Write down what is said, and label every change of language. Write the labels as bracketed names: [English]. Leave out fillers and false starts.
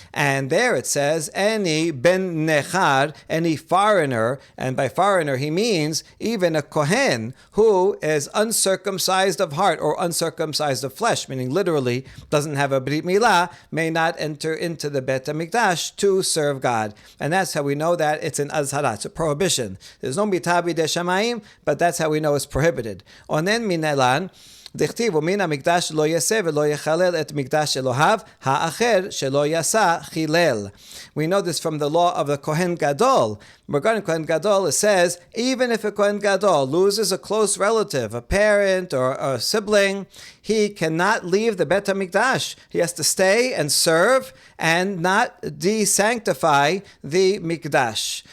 [English] And there it says, any ben nechar, any foreigner, and by foreigner he means even a kohen who is uncircumcised of heart or uncircumcised of flesh, meaning literally doesn't have a brit milah, may not enter into the Bet HaMikdash to serve God. And that's how we know that it's an azhara, it's a prohibition. There's no mita bidei shamayim, but that's how we know it's prohibited. [Hebrew] Onen minelan, דכתיב ומן המקדש לא יעשה ולא יחלל את מקדש אלוהיו האחר שלא יעשה חילל. [English] We know this from the law of the Kohen Gadol. Regarding Kohen Gadol, it says, even if a Kohen Gadol loses a close relative, a parent or a sibling, he cannot leave the Bet HaMikdash. He has to stay and serve and not desanctify the Mikdash.